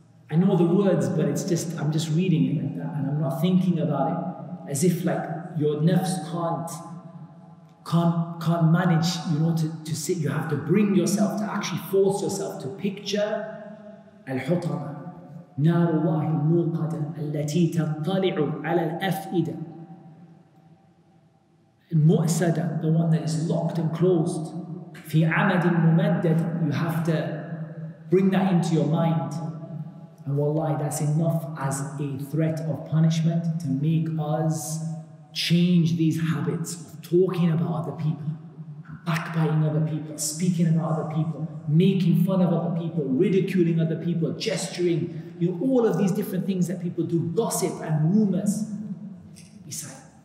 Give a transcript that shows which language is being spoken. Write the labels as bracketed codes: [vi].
[en] And I know the words, but it's just, I'm just reading it like that, and I'm not thinking about it. As if like your nafs can't manage, you know, to sit. You have to bring yourself, to actually force yourself to picture al-hutama. [ar] نار الله الموقدة التي تطلع على الأفئدة. المؤسدة, [en] the one that is locked and closed. [ar] في عمد ممدد, [en] you have to bring that into your mind. And wallahi, that's enough as a threat of punishment to make us change these habits of talking about other people, backbiting other people, speaking about other people, making fun of other people, ridiculing other people, gesturing, you know, all of these different things that people do, gossip and rumors. Be silent.